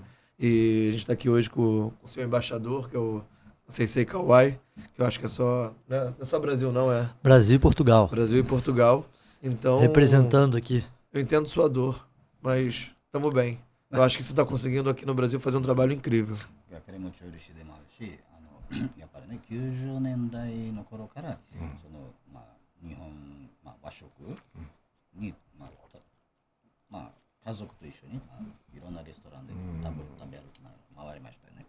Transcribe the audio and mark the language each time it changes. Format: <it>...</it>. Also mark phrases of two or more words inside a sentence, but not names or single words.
<pt>E a gente está aqui hoje com o seu embaixador, que é o Sensei Kawai, que eu acho que é só... Não é só Brasil, não, é Brasil e Portugal. Brasil e Portugal. Então, Representando aqui. eu entendo sua dor, mas estamos bem. Eu acho que você está conseguindo aqui no Brasil fazer um trabalho incrível.</pt> <ja>彼も調理師でもあるし、やっぱりね、90年代の頃から、そのまあ日本、まあ、和食に、まあ家族と一緒に、いろんなレストランで食べ歩き回りましたよね。</ja>